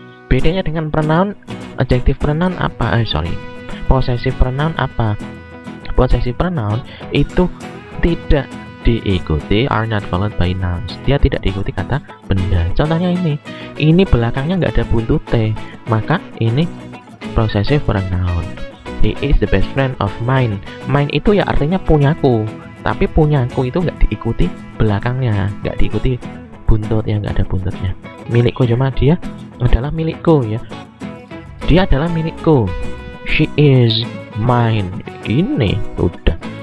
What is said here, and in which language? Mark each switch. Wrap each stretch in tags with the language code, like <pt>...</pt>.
<id>Bedanya dengan pronoun, adjective pronoun apa? Possessive pronoun apa?</id> <en>Possessive pronoun</en> <id>itu tidak diikuti,</id> <en>are not followed by nouns.</en> <id>Dia tidak diikuti kata benda. Contohnya ini belakangnya nggak ada buntut T, maka ini possessive pronoun.</id> <en>He is the best friend of mine.</en> <id>Mine itu ya artinya punyaku, tapi punyaku itu nggak diikuti belakangnya, nggak diikuti buntut, ya nggak ada buntutnya. Milikku cuma dia adalah milikku ya. Dia adalah milikku.</id> <en>She is mine.</en> <id>Ini udah.</id>